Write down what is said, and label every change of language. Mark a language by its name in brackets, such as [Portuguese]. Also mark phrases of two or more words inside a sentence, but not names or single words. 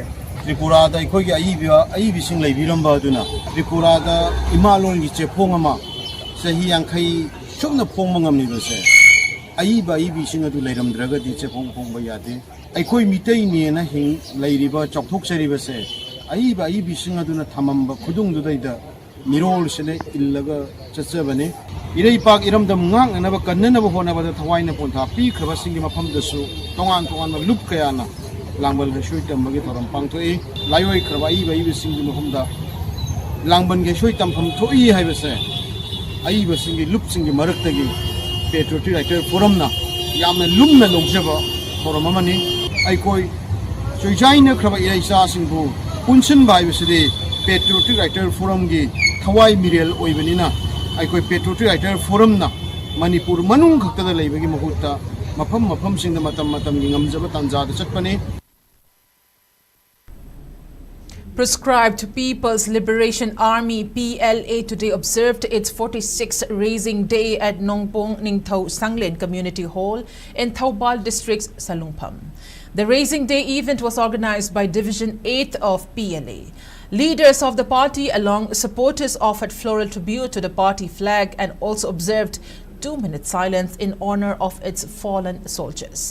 [Manipuri] Tripura da ikoi aibi sing leibiramba aduna Tripura da imalon gi chepong ama sahi yankhai chumna phongma ngamni base aibi sing adu leiramdraga di chepong phongba yade aikoi mitei ne na hing leiriba chokthok seri base aibi sing aduna thamamba khudung du daida mirol sene illaga chachabane irei pak iramdam ngang na ba kanna ba hona ba thawai na pon tha pi khaba singi mafam dasu tongan lup kaya na langbal ge shoi tam bagi thoram pangthoi layoi khaba aibi singi mafamda langban ge shoi tam pham thoi hai base aibi singi lup singi marak tagi Patriotic Writers Forum na yamna lumna longjaba forum amani aikoi choijaina khaba irei sa singbu punchen bai beside Patriotic Writers Forum gi thawai mirel oibanina aikoi Patriotic Writers Forum na Manipur manung khakta da leibagi mahutta mafam singda matam gi ngamjaba tanja da chatpani. [English] Proscribed People's Liberation Army PLA today observed its 46th Raising Day at Nongpong Ningthau Sanglen Community Hall in Thaubal District's Salungpham. The Raising Day event was organized by Division 8th of PLA. Leaders of the party along supporters offered floral tribute to the party flag and also observed 2-minute silence in honor of its fallen soldiers.